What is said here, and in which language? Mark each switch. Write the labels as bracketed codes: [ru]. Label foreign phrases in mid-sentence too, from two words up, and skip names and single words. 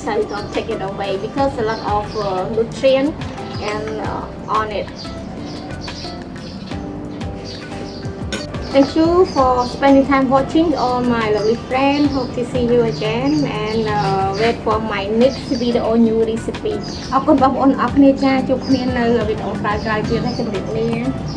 [en] I don't take it away because a lot of nutrient and on it. Thank you for spending time watching, all my lovely friends. Hope to see you again and wait for my next video new recipe. [km] អរគុណបងប្អូនអរគ្នាចាជួបគ្នានៅវីដេអូក្រោយៗទៀតណាជម្រាបលា